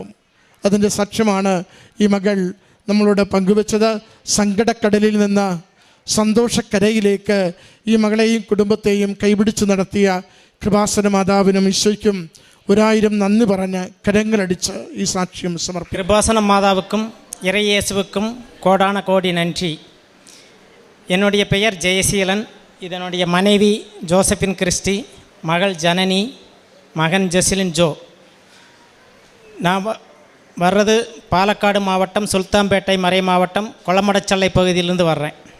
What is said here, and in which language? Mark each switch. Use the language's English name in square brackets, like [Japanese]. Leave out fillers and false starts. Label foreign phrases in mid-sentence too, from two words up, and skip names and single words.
[Malayalam] അതിൻ്റെ സാക്ഷ്യമാണ് ഈ മകൾ നമ്മളോട് പങ്കുവച്ചത്. സങ്കടക്കടലിൽ നിന്ന് സന്തോഷക്കരയിലേക്ക് ഈ മകളെയും കുടുംബത്തെയും കൈപിടിച്ച് നടത്തിയ കൃപാസന മാതാവിനും ഈശോയ്ക്കും 1000 നന്ദി പറഞ്ഞ് കരങ്ങളടിച്ച് ഈ സാക്ഷ്യം സമർപ്പിക്കും. [Tamil] கிருபாசன மாதாவுக்கும் இறையேசுவுக்கும் கோடான கோடி நன்றி. என்னுடைய பெயர் ஜெயசீலன். இதனுடைய மனைவி ஜோசபின் கிறிஸ்டி, மகள் ஜனனி, மகன் ஜெசிலின் ஜோ. நான் வர்றது பாலக்காடு மாவட்டம் சுல்தான்பேட்டை மறை மாவட்டம் கொளமடச்சல்லை பகுதியிலிருந்து வர்றேன்.